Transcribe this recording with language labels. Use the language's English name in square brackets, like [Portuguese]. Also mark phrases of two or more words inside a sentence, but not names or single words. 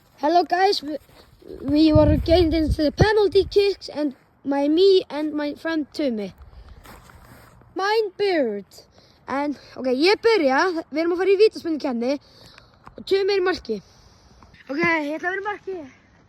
[English] Hello guys, we were getting into the penalty kicks and me and my friend Tumi. Mine Bird. [Icelandic] En ok, ég byrja, við erum að fara í vítaspyrnukeppni og Tumi er í marki. Ok, ég ætla að vera í marki.